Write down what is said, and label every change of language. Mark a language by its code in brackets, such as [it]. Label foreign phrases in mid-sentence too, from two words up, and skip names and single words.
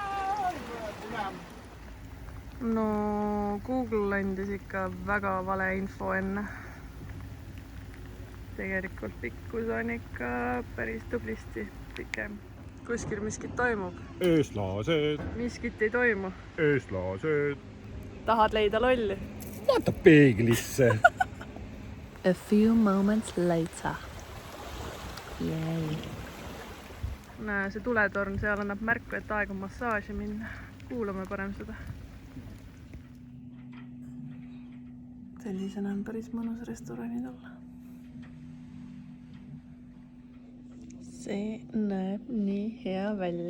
[et] No Google andis ikka väga vale info enne. Tegelikult pikkus on ikka päris tublisti pikem. Kuskil miskit toimub. Eestlased. Miskit ei toimu. Eestlased. Tahad leida lolli? Vaata peeglisse. [en] A few moments later. Yay. [et] Näe, see tuletorn seal annab märku, et aeg on massaaži minna. Kuulame parem seda. Sellisena on päris mõnus restoranid olla. See näeb nii hea välja.